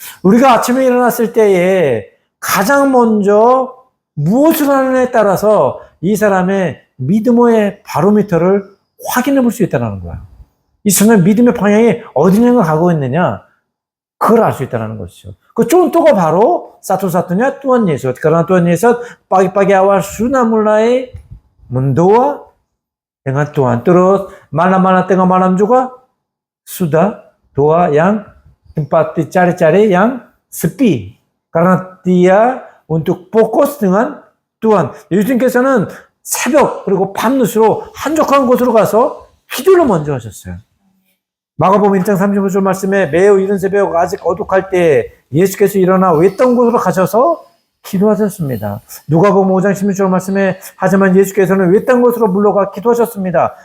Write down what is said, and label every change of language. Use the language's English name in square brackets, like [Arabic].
[Korean] 우리가 아침에 일어났을 때에 가장 먼저 무엇을 하느냐에 따라서 이 사람의 믿음의 바로미터를 확인해 볼 수 있다는 거야. 이 순간 믿음의 방향이 어디냐가 가고 있느냐, 그걸 알 수 있다는 것이죠. 그 쫀또가 바로 [Indonesian] satu-satunya Tuhan Yesus. Karena Tuhan Yesus pagi-pagi awal sudah mulai mendoa dengan Tuhan. Terus malam-malam tengah malam juga sudah doa yang tempat dicari-cari yang sepi. Karena dia untuk fokus dengan Tuhan. [Korean] 예수님께서는 새벽 그리고 밤늦으로 한적한 곳으로 가서 기도를 먼저 하셨어요. 마가복음 1장 35절 말씀에 매우 이른 새벽 아직 어둑할 때 예수께서 일어나 외딴 곳으로 가셔서 기도하셨습니다. 누가복음 5장 16절 말씀에 하지만 예수께서는 외딴 곳으로 물러가 기도하셨습니다.